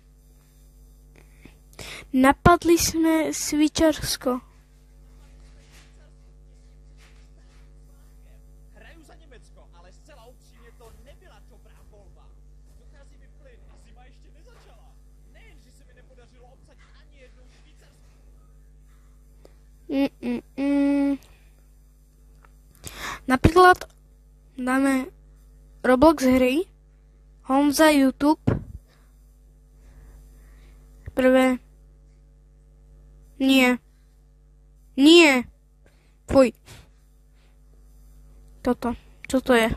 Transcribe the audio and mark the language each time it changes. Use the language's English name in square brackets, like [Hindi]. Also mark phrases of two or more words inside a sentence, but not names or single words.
[Czech] Napadli sme Švýcarsko. Hraju za Německo, ale zcela upřímně to nebyla dobrá volba. Dochází mi plyn a zima ještě nezačala. Nejen, že se mi nepodařilo obsadit ani jednou Švýcarskou. [Slovak] Napríklad dáme Roblox hry, Honza YouTube, prvé, nie, fuj, toto, čo to je?